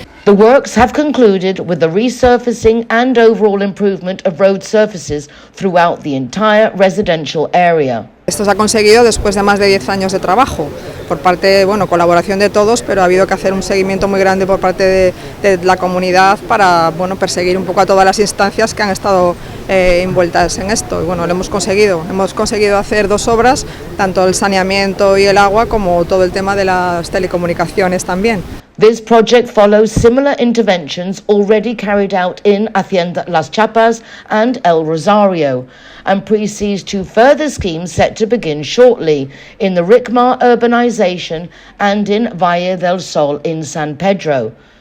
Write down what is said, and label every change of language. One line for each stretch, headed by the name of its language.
English: The works have concluded with the resurfacing and overall improvement of road surfaces throughout the entire residential area.
Spanish: Esto se ha conseguido después de más de 10 años de trabajo, por parte, colaboración de todos, pero ha habido que hacer un seguimiento muy grande por parte de la comunidad para, perseguir un poco a todas las instancias que han estado envueltas en esto. Y lo hemos conseguido hacer 2 obras, tanto el saneamiento y el agua como todo el tema de las telecomunicaciones también.
English: This project follows similar interventions already carried out in Hacienda Las Chapas and El Rosario, and precedes 2 further schemes set to begin shortly in the Ricmar urbanisation and in Valle del Sol in San Pedro.